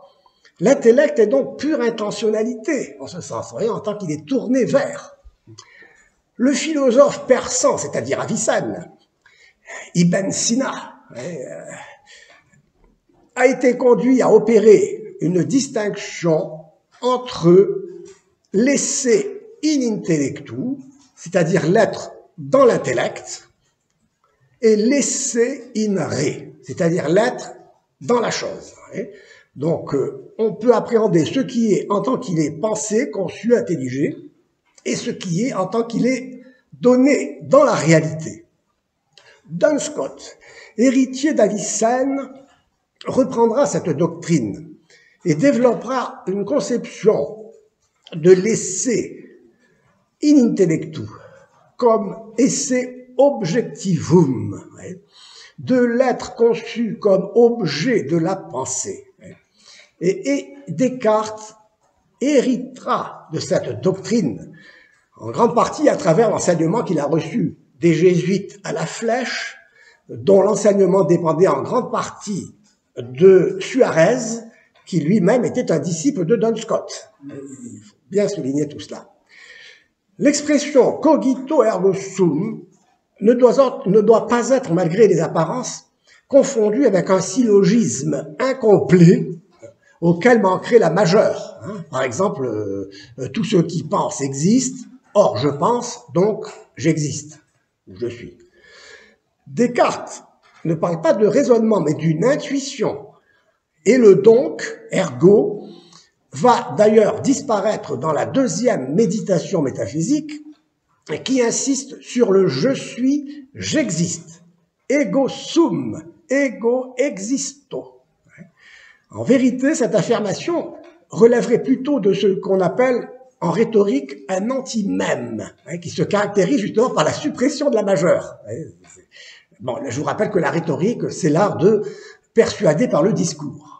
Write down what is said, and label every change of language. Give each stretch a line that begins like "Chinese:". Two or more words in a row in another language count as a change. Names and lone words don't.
French: L'intellect est donc pure intentionnalité, en ce sens, en tant qu'il est tourné vers. Le philosophe persan, c'est-à-dire Avicenne, Ibn Sina, a été conduit à opérer une distinction entre l'
Latin: esse in intellectu,
French: c'est-à-dire l'être dans l'intellect,
Latin: et l'esse in re,
French: c'est-à-dire l'être dans la chose. Donc, on peut appréhender ce qui est en tant qu'il est pensé, conçu, intelligé, et ce qui est en tant qu'il est donné dans la réalité. Duns Scott, héritier d'Avicenne, reprendra cette doctrine et développera une conception de l'
Latin: esse in intellectu
French: comme
Latin: esse objectivum,
French: de l'être conçu comme objet de la pensée. Et Descartes héritera de cette doctrine, en grande partie à travers l'enseignement qu'il a reçu des jésuites à la Flèche, dont l'enseignement dépendait en grande partie de Suarez, qui lui-même était un disciple de Duns Scott. Il faut bien souligner tout cela. L'expression
Latin: cogito ergo sum
French: ne doit pas être, malgré les apparences, confondue avec un syllogisme incomplet auquel manquerait la majeure. Par exemple, tous ceux qui pensent existent, or je pense, donc j'existe, ou je suis. Descartes ne parle pas de raisonnement, mais d'une intuition. Et le donc, ergo, va d'ailleurs disparaître dans la deuxième méditation métaphysique qui insiste sur le « je suis, j'existe ».
Latin: Ego sum, ego existo.
French: En vérité, cette affirmation relèverait plutôt de ce qu'on appelle en rhétorique un anti-mème, qui se caractérise justement par la suppression de la majeure. Bon, je vous rappelle que la rhétorique, c'est l'art de persuader par le discours.